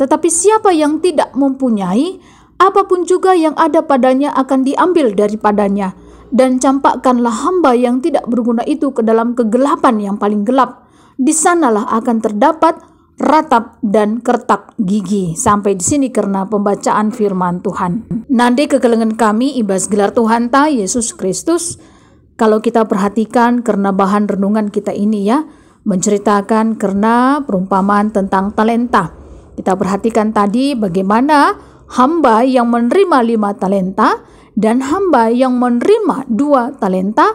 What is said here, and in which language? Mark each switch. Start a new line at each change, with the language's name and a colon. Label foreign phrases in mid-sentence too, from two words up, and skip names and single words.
Indonesian: Tetapi siapa yang tidak mempunyai, apapun juga yang ada padanya akan diambil daripadanya. Dan campakkanlah hamba yang tidak berguna itu ke dalam kegelapan yang paling gelap. Di sanalah akan terdapat ratap dan kertak gigi." Sampai di sini karena pembacaan firman Tuhan.
Batak Karo: Nande kekelengan kami ibas gelar Tuhan ta Yesus Kristus.
Indonesian: Kalau kita perhatikan karena bahan renungan kita ini ya, menceritakan karena perumpamaan tentang talenta. Kita perhatikan tadi bagaimana hamba yang menerima 5 talenta dan hamba yang menerima 2 talenta.